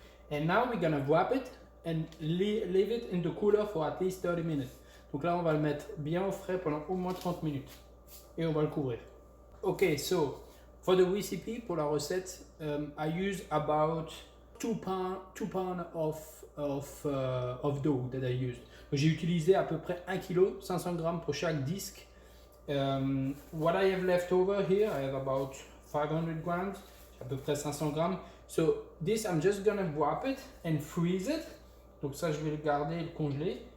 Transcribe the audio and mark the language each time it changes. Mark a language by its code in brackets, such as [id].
[en] And now we're gonna wrap it and leave it in the cooler for at least 30 minutes. [fr] Donc là, on va le mettre bien au frais pendant au moins 30 minutes. Et on va le couvrir. [en] Okay, so for the recipe, [fr] pour la recette, [en] I use about 2 pounds of dough that I used. [fr] J'ai utilisé à peu près 1 kg, 500 grammes pour chaque disque. [en] What I have left over here, I have about 500 grams, [fr] à peu près 500 grammes. [en] So this I'm just gonna wrap it and freeze it. [fr] Donc ça je vais le garder et le congeler.